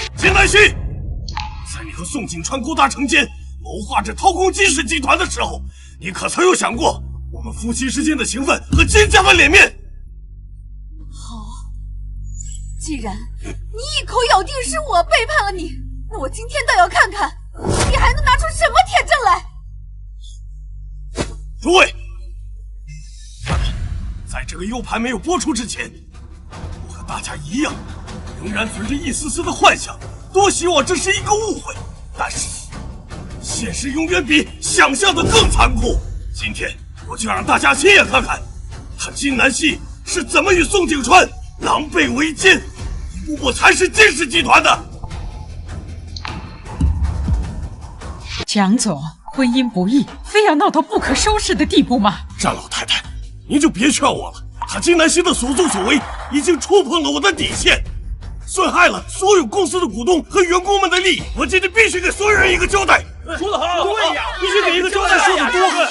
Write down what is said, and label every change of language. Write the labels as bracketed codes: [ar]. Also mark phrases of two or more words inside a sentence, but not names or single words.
[zh] 金南希，在你和宋景川勾搭成奸，謀劃着掏空金氏集團的時候，你可曾有想過我們夫妻之間的情分和金家的臉面？好，既然你一口咬定是我背叛了你，那我今天倒要看看你還能拿出什麼鐵證來。諸位，在這個 U 盤沒有播出之前，我和大家一樣，仍然存着一絲絲的幻想，多希望這是一個誤會。但是，現實永遠比想象的更殘酷。今天，我就讓大家親眼看看，他金南希是怎麼與宋景川狼狽為奸，一步步蠶食金氏集團的。蔣總，婚姻不易，非要鬧到不可收拾的地步嗎？詹老太太，您就別勸我了。他金南希的所作所為已經觸碰了我的底線，損害了所有公司的股東和員工們的利益。我今天必須給所有人一個交代。說得好，對呀，必須給一個交代，說得多了。